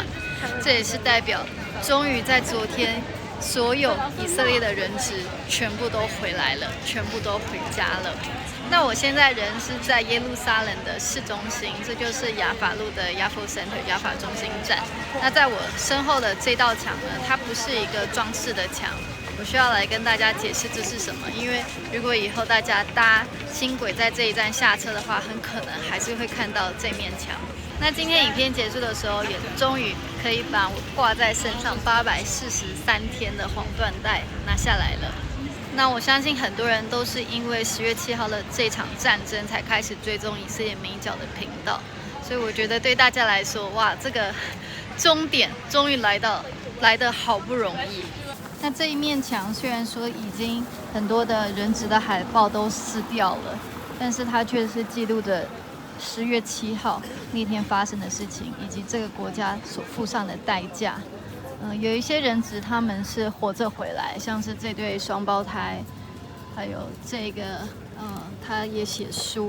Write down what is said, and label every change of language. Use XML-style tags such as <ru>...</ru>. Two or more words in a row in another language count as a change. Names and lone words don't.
<zh>這也是代表，終於在昨天，所有以色列的人質全部都回來了，全部都回家了。那我現在人是在耶路撒冷的市中心，這就是雅法路的 Yafo Center 雅法中心站。那在我身後的這道牆呢，它不是一個裝飾的牆，我需要來跟大家解釋這是什麼。因為如果以後大家搭輕軌在這一站下車的話，很可能還是會看到這面牆。那今天影片結束的時候，也終於可以把我掛在身上843天的黃緞帶拿下來了。那我相信很多人都是因為10月7號的這場戰爭才開始追蹤以色列美角的頻道，所以我覺得對大家來說，哇，這個終點終於來得好不容易。那這一面牆雖然說已經很多的人質的海報都撕掉了，但是它卻是記錄着10月7號那天發生的事情，以及這個國家所付上的代價。有一些人質他們是活着回來，像是這對雙胞胎，還有這個，他也寫書。</zh>